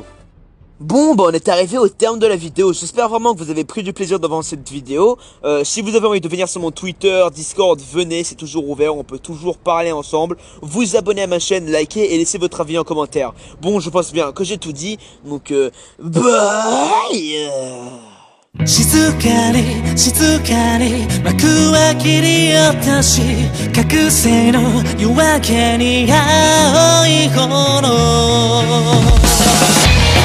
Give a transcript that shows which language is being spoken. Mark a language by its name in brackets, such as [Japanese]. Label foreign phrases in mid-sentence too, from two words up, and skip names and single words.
[French] Bon, bah on est arrivé au terme de la vidéo, j'espère vraiment que vous avez pris du plaisir devant cette vidéo. Si vous avez envie de venir sur mon Twitter, Discord, venez, c'est toujours ouvert, on peut toujours parler ensemble. Vous abonnez à ma chaîne, likez et laissez votre avis en commentaire. Bon, je pense bien que j'ai tout dit, donc bye. [Japanese] 静かに静かに幕は切り落とし覚醒の夜明けに青い炎